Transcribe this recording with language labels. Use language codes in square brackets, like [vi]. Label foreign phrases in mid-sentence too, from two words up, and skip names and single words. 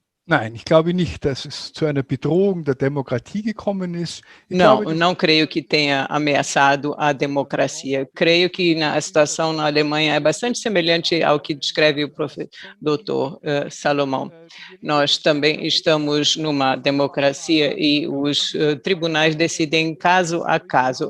[de] Nein, ich glaube nicht, dass es zu einer Bedrohung der Demokratie gekommen ist. [pt] Não creio que tenha ameaçado a democracia. Creio que a situação na Alemanha é bastante semelhante ao que descreve o doutor Salomão. Nós também estamos numa democracia e os tribunais decidem caso a caso.